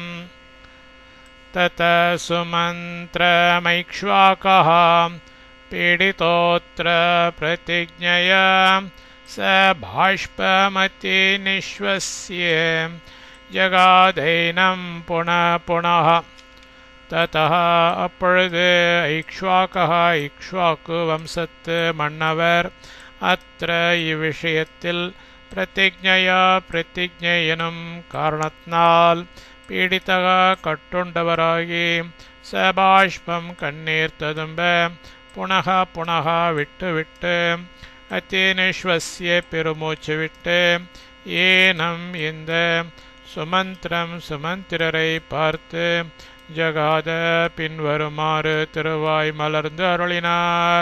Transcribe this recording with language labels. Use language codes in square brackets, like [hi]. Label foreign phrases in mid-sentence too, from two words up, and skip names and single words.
[sa] ततः सुमन्त्रमैक्ष्वाकः पीडितोऽत्र प्रतिज्ञया स बाष्पमति निःश्वस्य जगादैनं पुनः पुनः [ta] ततः அப்பொழுது இக்ஷ்வாக்கு வம்சத்து மன்னவர் அத்திர இவ்விஷயத்தில் பிரதிஜ்ஞை எனும் காரணத்தினால் பீடிதக கட்டுண்டவராகி சபாஷ்பம் கண்ணீர் ததும்ப [sa] पुनः पुनः [ta] விட்டு விட்டு அத்திநிஸ்வசிய பெருமூச்சு விட்டு ஏனம் இந்த சுமந்திரரை பார்த்து ஜகாத பின்வருமாறு திருவாய் மலர்ந்து அருளினார்.